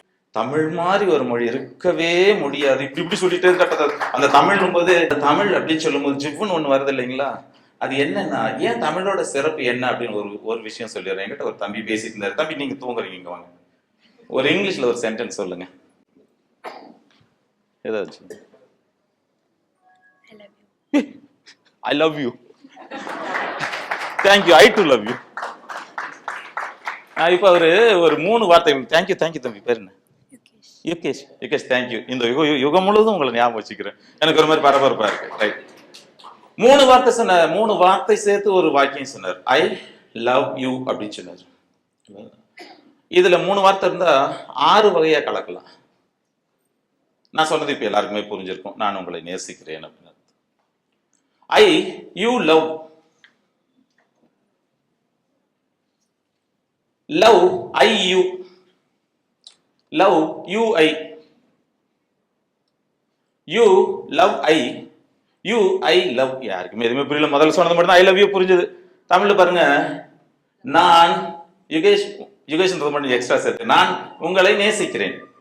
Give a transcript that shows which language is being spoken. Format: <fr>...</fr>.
<ta>தமிழ் மாதிரி ஒரு மொழி இருக்கவே முடியாது. இப்படி சொல்லிட்டே இருக்க அந்த தமிழ் போது தமிழ் அப்படின்னு சொல்லும் போது ஜிவ்னு ஒண்ணு வருது இல்லைங்களா? அது என்னன்னா, ஏன் தமிழோட சிறப்பு என்ன அப்படின்னு ஒரு விஷயம் சொல்லிடுறேன். என்கிட்ட ஒரு தம்பி பேசிட்டு இருந்தாரு. தம்பி நீங்க தூங்குறீங்க, இங்க வாங்க. ஒரு இங்கிலீஷ்ல ஒரு சென்டென்ஸ் சொல்லுங்க.</ta> <en>ஏதாச்சும் I love you. Thank you. I too love you.</en> <ta>இப்ப ஒரு 3 வார்த்தை. தேங்க்யூ தம்பி. பேர் என்ன? யுகேஷ் தேங்க்யூ. இந்த யுகம் முழுவதும் உங்களை ஞாபகம் வச்சுக்கிறேன். எனக்கு ஒரு மாதிரி பரபரப்பா இருக்கு. ரைட். 3 வார்த்தை சொன்னார். 3 வார்த்தை சேர்த்து ஒரு வாக்கியம் சொன்னார். ஐ லவ் யூ அப்படின்னு சொன்னார். இதுல 3 வார்த்தை இருந்தா 6 வகையா கலக்கலாம். நான் சொன்னது இப்ப எல்லாருக்குமே புரிஞ்சிருக்கும். நான் உங்களை நேசிக்கிறேன் அப்படின்னு.</ta> <en>I you love I you love you I you love I you I love.</en> <ta>யாருக்குமே எதுவுமே புரியல. முதல்ல சொன்னது மட்டும் தான்</ta> <en>I love you</en> <ta>புரிஞ்சது. தமிழ்ல பாருங்க, நான் யுகேஷ் மட்டும் எக்ஸ்ட்ரா சேர்த்து நான் உங்களை நேசிக்கிறேன்.</ta>